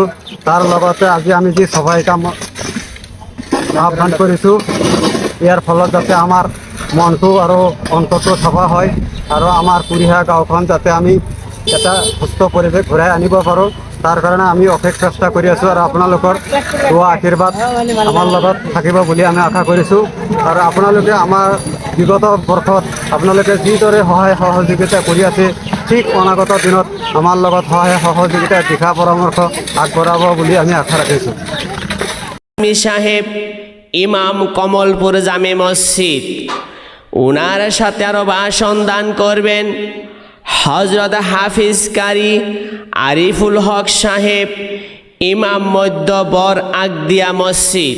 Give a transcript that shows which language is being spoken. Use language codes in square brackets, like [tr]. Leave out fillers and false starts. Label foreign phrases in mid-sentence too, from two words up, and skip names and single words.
[as] তাৰ লগতে আজি আমি যি চাফাই কাম আহ্বান কৰিছোঁ, ইয়াৰ ফলত যাতে আমাৰ মনটো আৰু অন্তৰটো চাফা হয় আৰু আমাৰ কুৰিহা গাঁওখন যাতে আমি এটা সুস্থ পৰিৱেশ ঘূৰাই আনিব পাৰোঁ, তাৰ কাৰণে আমি অশেষ চেষ্টা কৰি আছোঁ আৰু আপোনালোকৰ দোৱা আশীৰ্বাদ আমাৰ লগত থাকিব বুলি আমি আশা কৰিছোঁ। আৰু আপোনালোকে আমাৰ বিগত বৰ্ষত আপোনালোকে যিদৰে সহায় সহযোগিতা কৰি আছে, ঠিক অনাগত দিনত আমাৰ লগত সহায় সহযোগিতা দিশা পৰামৰ্শ আগবঢ়াব বুলি আমি আশা ৰাখিছোঁ। [bn] সাহেব ইমাম কমলপুর জামে মসজিদ, ওনার সাথে আরো ভাষণ দান করবেন হজরত হাফিজ কারি আরিফুল হক সাহেব, ইমাম মধ্য বর আগদিয়া মসজিদ।